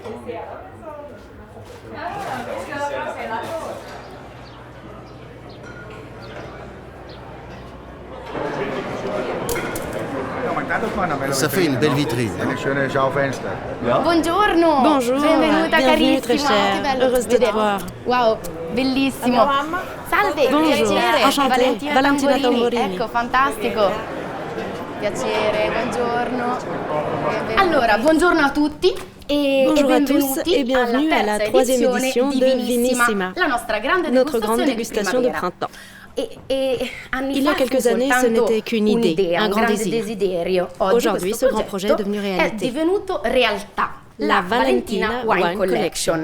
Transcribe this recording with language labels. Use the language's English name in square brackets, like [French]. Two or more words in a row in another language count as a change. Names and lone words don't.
[French] Ça fait une belle vitrine. [Italian] Buongiorno. [French] Bonjour. [Italian] Benvenuta [French] Bienvenue, [Italian] carissima. [French] très chère. Heureuse de te voir. [Italian] Wow, bellissimo. Salve, [French] Bonjour. [Italian] piacere. [French] Enchantée. Valentina Tamburini. [Italian] Ecco, fantastico. Piacere, buongiorno. Allora, buongiorno a tutti. [French] Bonjour à tous et bienvenue à la 3e édition de Vinissima, notre grande dégustation de printemps. Il y a quelques années, ce n'était qu'une idée, un grand désir. Aujourd'hui, ce grand projet est devenu réalité. La Valentina Wine Collection.